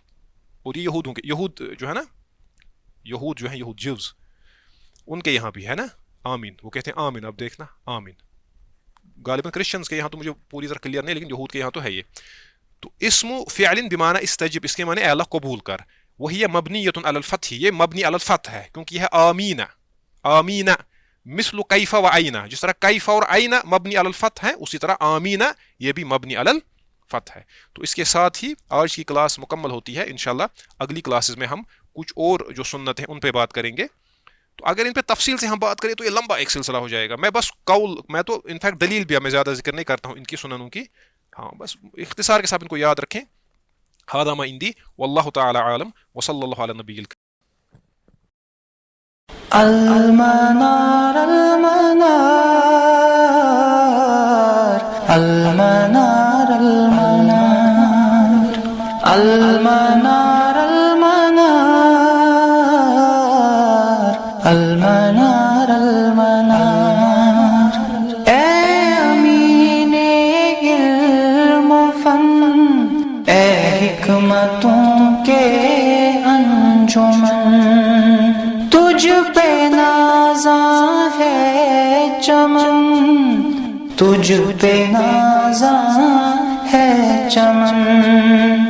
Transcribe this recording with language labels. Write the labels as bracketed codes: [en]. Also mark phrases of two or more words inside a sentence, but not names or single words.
[ur] اور یہ یہود جو ہے نا, یہود جو ہیں, یہود جیوز, ان کے یہاں بھی ہے نا آمین, وہ کہتے ہیں آمین. اب دیکھنا آمین, غالباً کرسچنز کے یہاں تو مجھے پوری طرح کلیئر نہیں, لیکن یہود کے یہاں تو ہے یہ. تو [ar] اسم فعل بمعنی استجب, [ur] اس کے معنی اے اللہ قبول کر. وہی [ar] مبنیۃ علی الفتح, [ur] یہ [ar] مبنی علی الفتح [ur] ہے کیونکہ یہ ہے آمین. [ar] آمین مثل کیف و عین, [ur] جس طرح کیف اور عین [ar] مبنی علی الفتح [ur] ہے, اسی طرح آمین یہ بھی [ar] مبنی علی الفتح [ur] ہے. تو اس کے ساتھ ہی آج کی کلاس مکمل ہوتی ہے. انشاءاللہ اگلی کلاسز میں ہم کچھ اور جو سنت ہیں ان پہ بات کریں گے. تو اگر ان پہ تفصیل سے ہم بات کریں تو یہ لمبا ایک سلسلہ ہو جائے گا. میں بس قول, میں تو انفیکٹ دلیل بھی میں زیادہ ذکر نہیں کرتا ہوں ان کی سننوں کی. ہاں بس اختصار کے ساتھ ان کو یاد رکھیں. [ar] هذا ما عندي والله تعالى عالم وصلى الله على النبي الكريم. المنار المنار المنار المنار المنار المنار المنار المنار. [ur] اے امین علم و فن, اے حکمتوں کے انجمن, تجھ پہ نازاں ہے چمن, تجھ پہ نازاں ہے چمن.